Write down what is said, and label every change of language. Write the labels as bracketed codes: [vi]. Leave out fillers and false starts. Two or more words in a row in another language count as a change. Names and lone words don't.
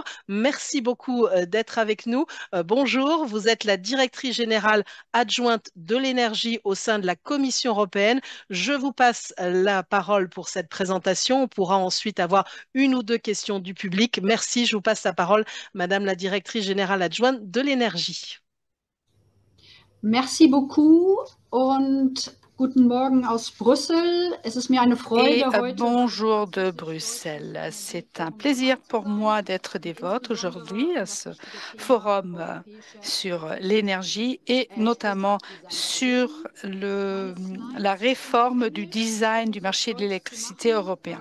[fr] Merci beaucoup d'être avec nous. Bonjour, vous êtes la directrice générale adjointe de l'énergie au sein de la Commission européenne. Je vous passe la parole pour cette présentation. On pourra ensuite avoir une ou deux questions du public. Merci, je vous passe la parole, Madame la directrice générale adjointe de l'énergie. Merci beaucoup [de] und guten Morgen aus Brüssel. Es ist mir eine [fr] Et [de] Freude heute. [fr] bonjour de Bruxelles. C'est un plaisir pour moi d'être des vôtres aujourd'hui à ce forum sur l'énergie et notamment sur la réforme du design du marché de l'électricité européen.